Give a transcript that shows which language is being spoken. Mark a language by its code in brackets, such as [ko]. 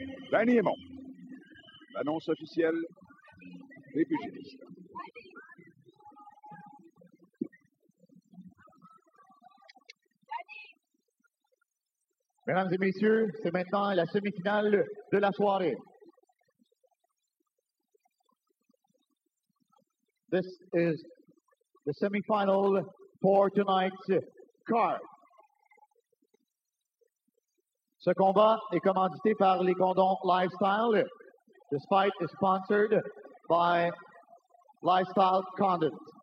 [fr] Danny Aymon, l'annonce officielle des pugilistes. Mesdames et messieurs, c'est maintenant la semi-finale de la soirée. [en] This is the semi-final for tonight's card. [fr] Ce combat est commandité par les Condons Lifestyle. [en] This fight is sponsored by Lifestyle Condoms.